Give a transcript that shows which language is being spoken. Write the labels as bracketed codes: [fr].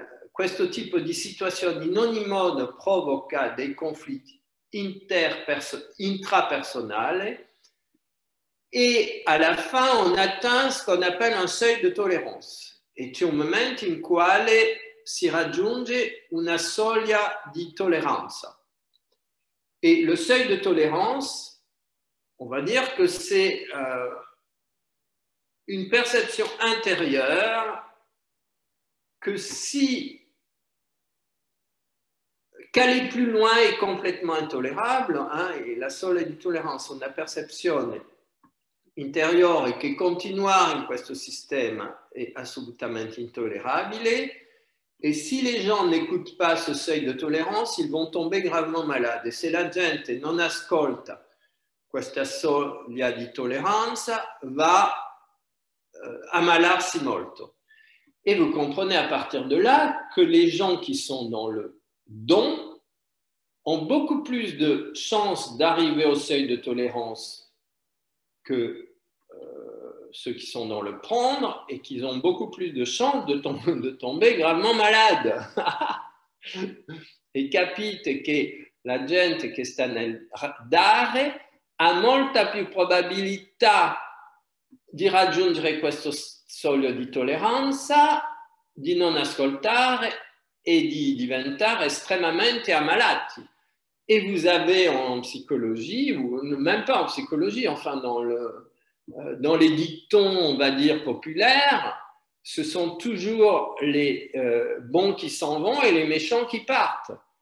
[it] Questo tipo di situazione in ogni modo provoca dei conflitti intrapersonnels. [fr] Et à la fin, on atteint ce qu'on appelle un seuil de tolérance. [it] Et c'è un momento in quale si raggiunge una soglia di tolleranza. [fr] Et le seuil de tolérance, on va dire que c'est une perception intérieure que si qu'aller plus loin est complètement intolérable, et [it] la soglia di tolleranza, una percezione interiore che continuare in questo sistema è assolutamente intolérabile. [fr] Et si les gens n'écoutent pas ce seuil de tolérance, ils vont tomber gravement malades. [it] Et se la gente non ascolta questa soglia di tolleranza, va ammalarsi molto. [fr] Et vous comprenez à partir de là que les gens qui sont dans le don ont beaucoup plus de chances d'arriver au seuil de tolérance que ceux qui sont dans le prendre, et qu'ils ont beaucoup plus de chances de tomber gravement malades. [it] E capite che la gente che sta nel dare ha molta più probabilità di raggiungere questo soglia di tolleranza, di non ascoltare e di diventare estremamente ammalati. [fr] Et vous avez en psychologie, ou même pas en psychologie, enfin dans les dictons, on va dire, populaires, ce sont toujours les bons qui s'en vont et les méchants qui partent.